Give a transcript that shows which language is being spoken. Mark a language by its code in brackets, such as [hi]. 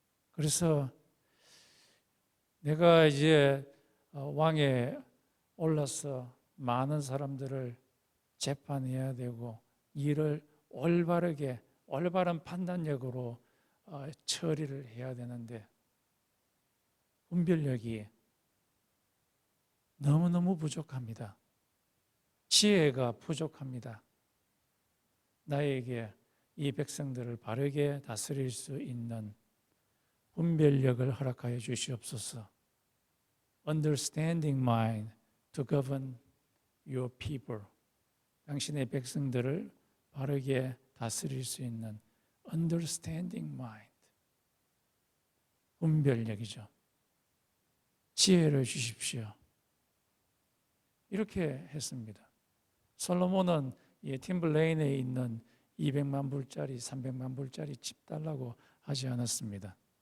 [ko] 그래서 내가 이제 왕에 올라서 많은 사람들을 재판해야 되고 일을 올바른 판단력으로 처리를 해야 되는데 분별력이 너무너무 부족합니다. 지혜가 부족합니다. 나에게 이 백성들을 바르게 다스릴 수 있는 분별력을 허락하여 주시옵소서. [en] Understanding mind to govern your people. [ko] 당신의 백성들을 바르게 다스릴 수 있는 understanding mind. 분별력이죠. 지혜를 주십시오. 이렇게 했습니다. 솔로몬은 이 팀블레인에 있는 200만 불짜리, 300만 불짜리 집 달라고 하지 않았습니다.